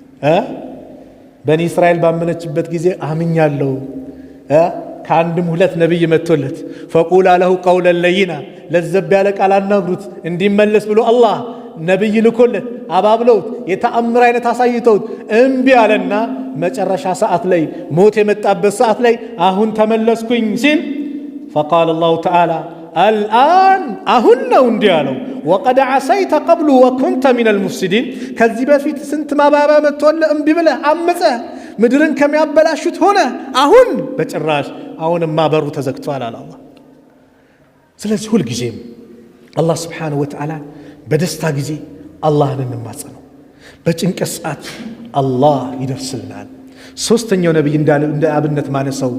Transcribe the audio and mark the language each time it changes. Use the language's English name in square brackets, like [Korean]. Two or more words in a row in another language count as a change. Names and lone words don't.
[Amharic] በኒ እስራኤል ባመነችበት ጊዜ አምኛለሁ ከአንድም ሁለት ነብይ መጥቶለት [Arabic] فقولا له قولا لينا [Amharic] ለዘብ ያለ ቃል አናግሩት እንዲመለስ ብሎ አላህ ነብይ ልኮለት አባብለውት የተአምር አይነት አሳይተውት እምቢ አለና መጨረሻ ሰዓት ላይ ሞት የመጣበት ሰዓት ላይ አሁን ተመለስኩኝ ሲል [Arabic] فقال الله تعالى الآن [Amharic] አሁን ነው እንዲህ አለው [Arabic] وقد عصيت قبل وكنت من المفسدين [Amharic] ከዚህ በፊት ስንት ማባባ መጥቶልህ እምቢ ብለህ አመፀህ ምድርን ከሚያበላሹት ሆነ አሁን በጭራሽ አሁንማ በሩ ተዘግቷል አለ አላህ ስለዚህ ሁል ጊዜም አላህ [Arabic] سبحانه و [Amharic] Ta'ala በደስታ ጊዜ አላህን እንማጸነው በጭንቀት ሰዓት አላህ ይደርስልናል ሶስተኛው ነብይ እንደ አብነት ማነሳው